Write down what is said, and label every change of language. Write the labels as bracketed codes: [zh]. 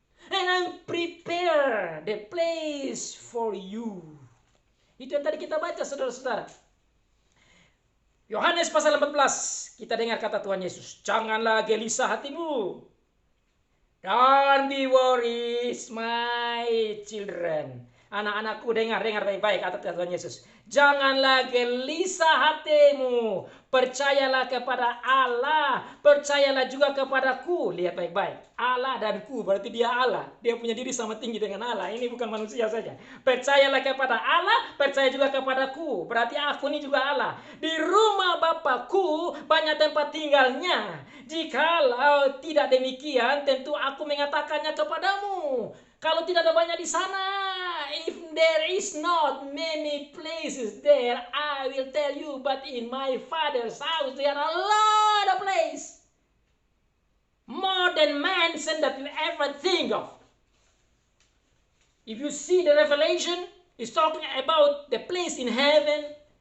[en] And I'm prepare the place for you. [id] Itu yang tadi kita baca, saudara-saudara. Yohanes pasal 14, kita dengar kata Tuhan Yesus. Janganlah gelisah hatimu. [en] Don't be worried, my children. [id] Anak-anakku, dengar baik-baik kata Tuhan Yesus. Janganlah gelisah hatimu. Percayalah kepada Allah. Percayalah juga kepadaku. Lihat baik-baik. Allah dan ku, berarti dia Allah. Dia punya diri sama tinggi dengan Allah. Ini bukan manusia saja. Percayalah kepada Allah, percaya juga kepadaku. Berarti aku ini juga Allah. Di rumah Bapakku banyak tempat tinggalnya. Jikalau tidak demikian, tentu aku mengatakannya kepadamu. Kalau tidak ada banyak di sana, [en] if there is not many places there, I will tell you, but in my Father's house there are a lot of places. More than mansion that you ever think of. If you see the Revelation, it's talking about the place in heaven.